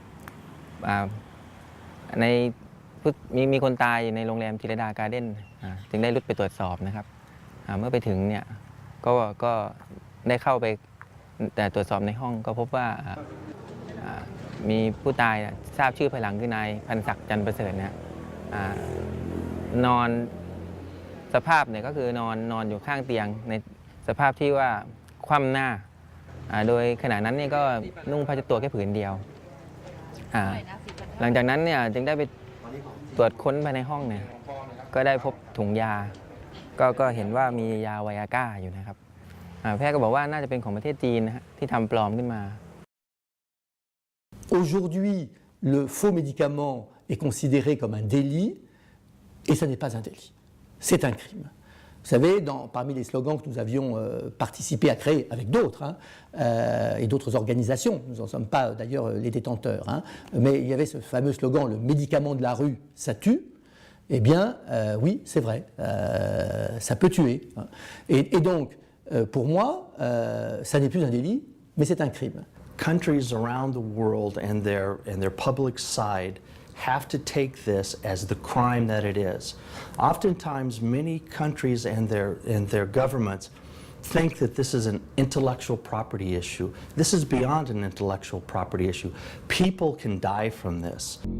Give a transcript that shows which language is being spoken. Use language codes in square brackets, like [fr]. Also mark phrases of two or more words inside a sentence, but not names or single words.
[th] มีคนตายในโรงแรมจิรดาการ์เด้นจึงได้รุดไปตรวจสอบนะครับเมื่อไปถึงเนี่ยก็ได้เข้าไปแต่ตรวจสอบในห้องก็พบว่ามีผู้ตายทราบชื่อภายหลังคือนายพันศักดิ์จันทร์ประเสริฐเนี่ยนอนสภาพเนี่ยก็คือนอนอยู่ข้างเตียงในสภาพที่ว่าคว่ำหน้าโดยขณะนั้นเนี่ยก็นุ่งผ้าเช็ดตัวแค่ผืนเดียว หลังจากนั้นเนี่ยจึงได้ไปตรวจค้นภายในห้องเนี่ยก็ได้พบถุงยาก็เห็นว่ามียาไวอาก้าอยู่นะครับแพทย์ก็บอกว่าน่าจะเป็นของประเทศจีนนะฮะที่ทำปลอมขึ้นมา [fr] Aujourd'hui, le faux médicament est considéré comme un délit et ce n'est pas un délit. C'est un crime. Vous savez, parmi les slogans que nous avions participé à créer avec d'autres et d'autres organisations, nous n'en sommes pas d'ailleurs les détenteurs, mais il y avait ce fameux slogan « le médicament de la rue, ça tue ». Eh bien, oui, c'est vrai, ça peut tuer. Et donc, pour moi, ça n'est plus un délit, mais c'est un crime. [en] Countries around the world and their public side have to take this as the crime that it is. Oftentimes, many countries and their governments think that this is an intellectual property issue. This is beyond an intellectual property issue. People can die from this.